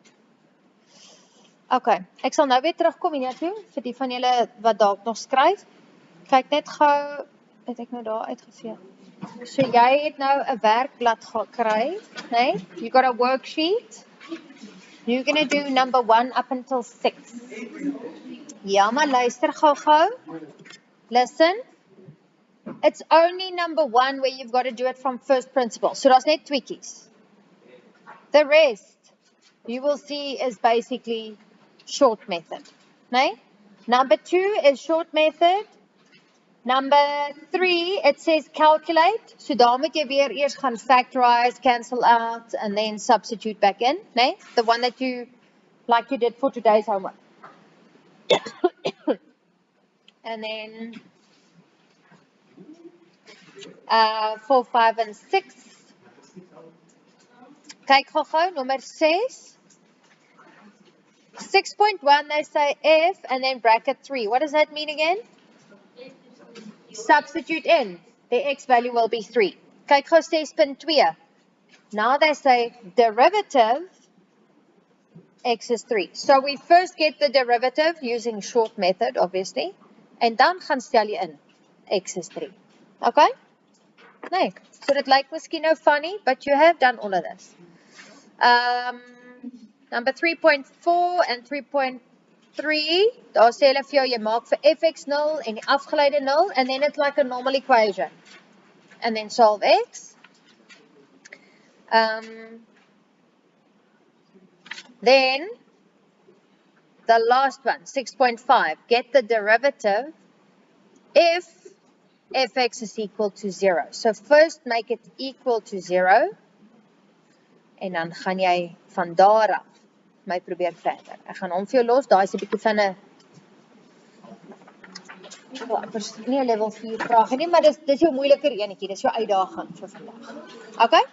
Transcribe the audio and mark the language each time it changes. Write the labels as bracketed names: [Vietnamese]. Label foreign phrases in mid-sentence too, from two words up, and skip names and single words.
[Afrikaans] Okay, ek sal nou weer terugkom hiernatoe vir die van julle wat dalk nog skryf. Kyk net gou, het ek nou daar uitgevee. So jy het nou 'n werkblad gekry, né? [English] You got a worksheet. You're going to do number 1 up until 6. [Afrikaans] Ja, maar luister gou. [English] Listen. It's only number 1 where you've got to do it from first principle. [Afrikaans] So daar's net tweakies. [English] The rest, you will see, is basically short method. Nee? Number 2 is short method. Number 3, it says calculate. [Afrikaans] So daar moet jy weer eers gaan factorize, [English] cancel out, and then substitute back in. [Afrikaans] Nee? [English] The one that you, like you did for today's homework. And then 4, 5, and 6. [Afrikaans] Kyk gou, [English] number 6. 6.1, they say if, and then bracket 3. What does that mean again? Substitute in. The x value will be 3. [Afrikaans] Kyk gou 6.2. [English] Now they say derivative x is 3. So we first get the derivative using short method, obviously. [Afrikaans] En dan gaan stel jy in x is 3. Okay? Nee. So dit lyk miskien nou funny, [English] but you have done all of this. [Afrikaans] Number 3.4 and 3.3, daar sê hulle vir jou, jy maak vir fx 0 en die afgeleide 0, [English] and then it's like a normal equation. And then solve x. Then, the last one, 6.5, get the derivative if fx is equal to 0. So first make it equal to 0, [Afrikaans] en dan gaan jy van daar af my probeer verder. Ek gaan hom vir jou los, daar is 'n bietjie van 'n nie 'n level 4 vraag nie, maar dis jou moeiliker enetjie, dis jou uitdaging vir vandag.